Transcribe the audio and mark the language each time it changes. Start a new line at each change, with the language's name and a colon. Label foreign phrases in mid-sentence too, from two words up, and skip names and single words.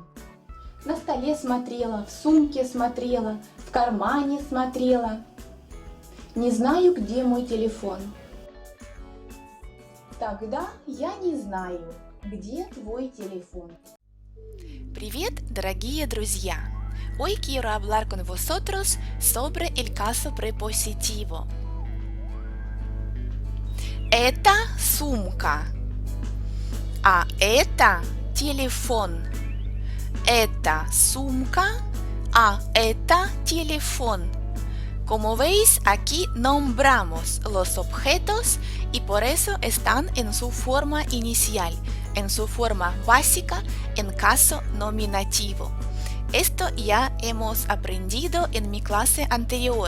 Russian: На столе смотрела, в сумке смотрела, в кармане смотрела. Не знаю, где мой телефон. Тогда я не знаю, где твой телефон. Привет, дорогие друзья!
Spanish: Hoy quiero hablar con vosotros sobre el caso prepositivo.
Russian: Это сумка, а это телефон. Это sumka, a это телефон.
Spanish: Como veis, aquí nombramos los objetos y por eso están en su forma inicial, en su forma básica, en caso nominativo. Esto ya hemos aprendido en mi clase anterior.